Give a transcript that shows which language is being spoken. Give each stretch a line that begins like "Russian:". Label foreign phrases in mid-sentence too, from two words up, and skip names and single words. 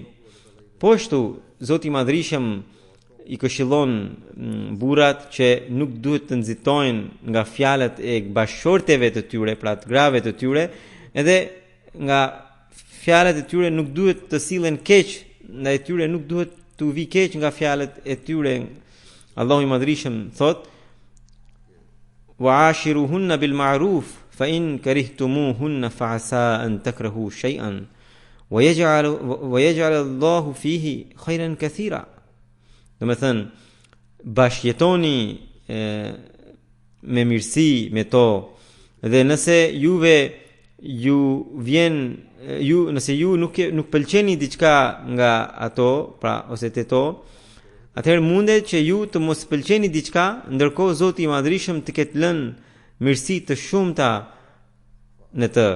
Albanian: Po ashtu, Zoti i Madhrishëm i këshillon burrat që nuk duhet të nxitojnë nga fjalët e bashkëshorteve të tyre, pra të grave të tyre, edhe nga fjalët e tyre nuk duhet të sillen keq ndaj tyre, nuk duhet të vi keq nga fjalët e tyre. Allahu i Madhrishëm thot:
Arabic: "وعاشروهن بالمعروف فإن كرهتموهن فعسى أن تكرهوا شيئا ويجعل الله فيه خيرا كثيرا."
Albanian: Do të thënë, bashkëjetoni me mirësi me to, dhe nëse nëse ju nuk pëlqeni diçka nga ato, pra ose te to, atëherë mundet që ju të mos pëlqeni diçka, ndërkohë Zoti i Madhërisëm të ketë lënë mirësi të shumta në të.